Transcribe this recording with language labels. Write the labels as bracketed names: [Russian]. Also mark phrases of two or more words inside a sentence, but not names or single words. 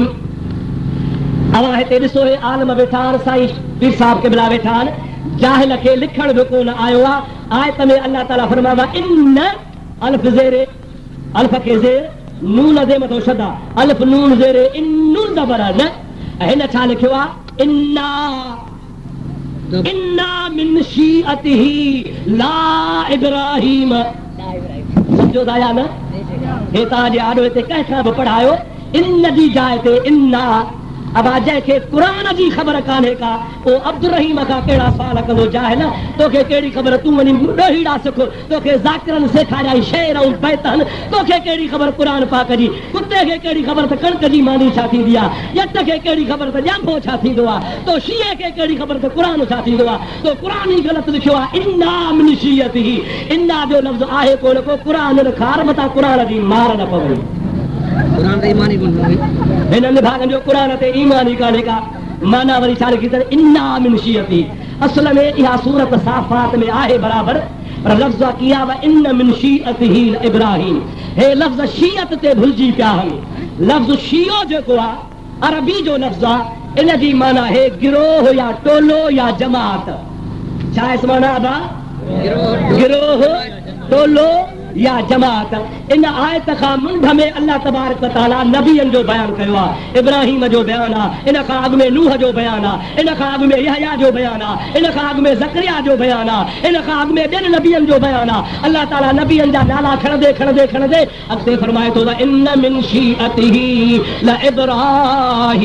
[Sindhi] अवां हिते ॾिसो, हे आलम वेठा आहिनि, साईं पीर साहिब क़िबला वेठा आहिनि, जाहिल खे लिखण बि कोन आयो आहे। आयत में अल्लाह ताला फरमायो आहे, इन अल्फ ज़ेरे, अल्फ खे ज़ेर, नून जे मथो शदा, अल्फ नून ज़ेरे, इन्नुन ज़बर न। हिन छा लिखियो आहे? [Arabic] إنا إنا من شيعته لـ إبراهيم. [Sindhi] सम्झो था या न? हे तव्हांजे आॾो हिते कंहिंखां बि पढ़ायो, इन जी जाइ ते इन्ना। अब जंहिंखे क़ुरान जी ख़बर कान्हे का, ओ अब्दुल रहीम खां कहिड़ा सवाल कंदो? जाहिल, तोखे कहिड़ी ख़बर? तूं वञी ॾोहीड़ा सिख, तोखे ज़ाकिरनि सेखारियाई शेर ऐं बैत आहिनि, तोखे कहिड़ी ख़बर क़ुरान पाक जी? कुते खे कहिड़ी ख़बर त कणिक जी मानी छा थींदी आहे? ॼट खे कहिड़ी ख़बर त ॼांभो छा थींदो आहे? तो शीए खे कहिड़ी ख़बर त क़ुरान छा थींदो आहे? तो क़ुरान ई ग़लति लिखियो आहे, [Arabic] إنا من شيعته. [Sindhi] इन्ना जो लफ़्ज़ आहे कोन को, क़ुरान खार मथां क़ुरान जी मार न पवई। हिननि भागनि जो क़ुरान ते ईमान ई कान्हे का। माना वरी छा लिखी अथनि? [Arabic] إنا من شيعته. [Sindhi] असल में इहा सूरत साफ़ात में आहे बराबरि, पर लफ़्ज़ किया [Arabic] و إن من شيعته إبراهيم. [Sindhi] हे लफ़्ज़ शीयत ते भुलिजी पिया आहिनि। लफ़्ज़ शीयो जेको आहे अरबी जो लफ़्ज़ आहे, इन जी माना हे गिरोह या टोलो या जमात। छा आहे माना? गिरोह, टोलो या जमात। इन आयत खां मुंड में अल्लाह [Arabic] تبارك وتعالى [Sindhi] नबियनि जो बयानु कयो आहे। इब्राहिम जो बयानु आहे, इन खां अॻु में नूह जो बयानु आहे, इन खां अॻु में यहया जो बयानु आहे, इन खां अॻु में ज़करिया जो बयानु आहे, इन खां अॻु में ॿियनि नबियनि जो बयानु आहे। अल्लाह ताला नबियनि जा नाला खणंदे खणंदे खणंदे अॻिते फरमाए थो त [Arabic] إن من شيعته لإبراهيم.